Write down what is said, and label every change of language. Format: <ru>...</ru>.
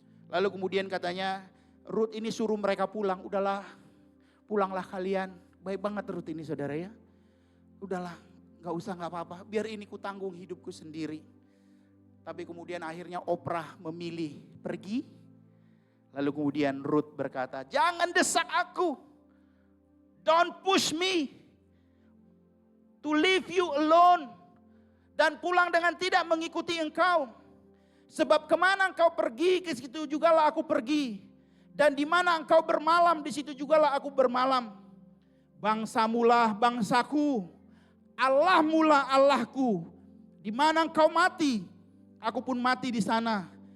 <id>Lalu kemudian katanya Ruth ini suruh mereka pulang. Udahlah, pulanglah kalian. Baik banget Ruth ini saudara ya. Udahlah, gak usah, gak apa-apa. Biar ini ku tanggung hidupku sendiri. Tapi kemudian akhirnya Oprah memilih pergi. Lalu kemudian Ruth berkata, jangan desak aku.</id> <en>Don't push me to leave you alone.</en> <id>Dan pulang dengan tidak mengikuti engkau. Sebab kemana engkau pergi, ke situ jugalah aku pergi. Dan di mana engkau bermalam, di situ jugalah aku bermalam. Bangsamulah bangsaku, Allahmulah Allahku. Di mana engkau mati, aku pun mati di sana.</id>